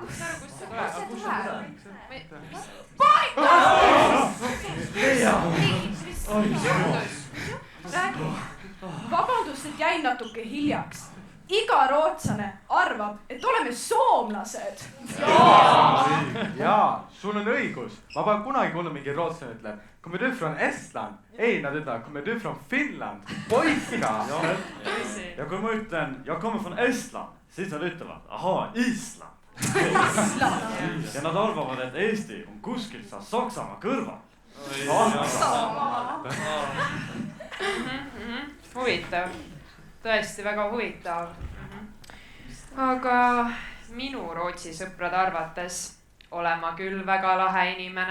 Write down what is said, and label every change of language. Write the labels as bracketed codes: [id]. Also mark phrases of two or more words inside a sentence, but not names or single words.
[et] Vabandust, et jäin natuke hiljaks. Iga rootslane arvab, et oleme soomlased. Jaa, sul on õigus. Ma pole kunagi kuulnud mingi rootslane ütleb, [sv] kommer du från Estland? [et] Ei, nad ütlevad, [sv] kommer du från Finland? Poika! [et] Ja kui ma ütlen, [sv] jag kommer från Estland, [et] siis nad ütlevad, ahaa, Island. Ja nad arvavad, et Eesti on kuskilt saa Saksamaa kõrval. Huvitav. Tõesti väga huvitav. Aga minu Rootsi sõprade arvates olen ma küll väga lahe inimene.